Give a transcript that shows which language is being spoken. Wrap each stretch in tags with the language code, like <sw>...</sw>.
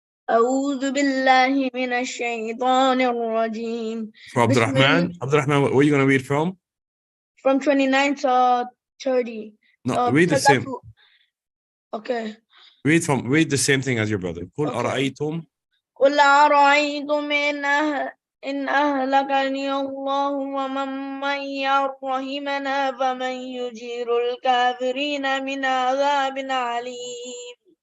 <ar>أعوذ بالله من الشيطان الرجيم.</ar> <en>For Abdurrahman, where are you going to read from? From 29 to 30. No, read the same. Okay. Read the same thing as your brother.</en> <ar>قل أرأيتم. قل أرأيتم إن أهلكني الله ومن معي رحمنا فمن يجير الكافرين من عذاب عليم</ar>